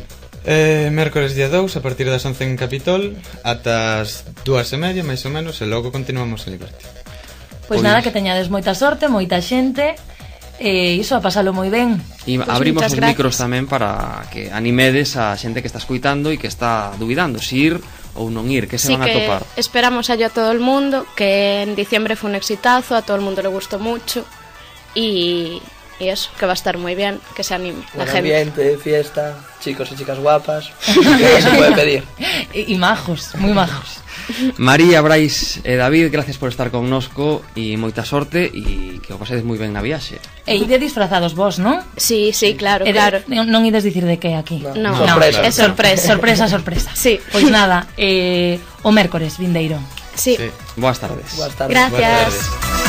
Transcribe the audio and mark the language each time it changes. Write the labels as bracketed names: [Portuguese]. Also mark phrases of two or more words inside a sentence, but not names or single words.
[Galician] Mércores día 2 a partir das 11 en Capitol ata as 2:30 máis ou menos, e logo continuamos en Liberty. Pois nada, que teñades moita sorte, moita xente, e iso a pasalo moi ben. E Pois abrimos moitas os gracias. micros tamén para que animedes a xente que está escoitando e que está dubidando si ir ou non ir, que se [Spanish] Sí [Galician] van a que topar. [Spanish] esperamos a todo el mundo, que en diciembre fue un exitazo, a todo el mundo le gustó mucho y eso, que va a estar muy bien, que se anime la Buen gente. ambiente, fiesta, chicos y chicas guapas. ¿Qué se puede pedir? [Galician] E majos, moi majos. María, Brais e David, gracias por estar connosco e moita sorte e que o pasedes moi ben na viaxe. E ide disfrazados vos, non? [Spanish] Sí, sí, claro, [Galician] E [Spanish] claro. [Galician] Non ides dicir de que aquí. [Spanish] No, Sorpresa. es sorpresa. Sorpresa, sorpresa. Sí. [Galician] Pois nada, o mércores vindeiro. [Spanish] Sí. Sí. [Galician] Boas tardes. [Spanish] Buenas tardes. Gracias. Buenas tardes.